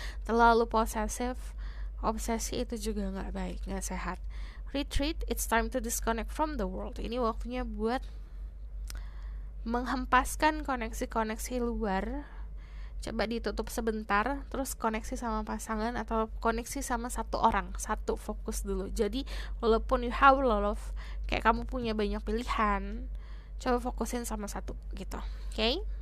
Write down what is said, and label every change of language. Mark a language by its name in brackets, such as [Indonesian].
[Indonesian] Terlalu posesif, obsesi, itu juga gak baik, gak sehat. [English] Retreat, it's time to disconnect from the world. [Indonesian] Ini waktunya buat menghempaskan koneksi-koneksi luar. Coba ditutup sebentar, terus koneksi sama pasangan atau koneksi sama satu orang, satu fokus dulu. Jadi walaupun [English] you have a lot of, [Indonesian] kayak kamu punya banyak pilihan, coba fokusin sama satu gitu, okay?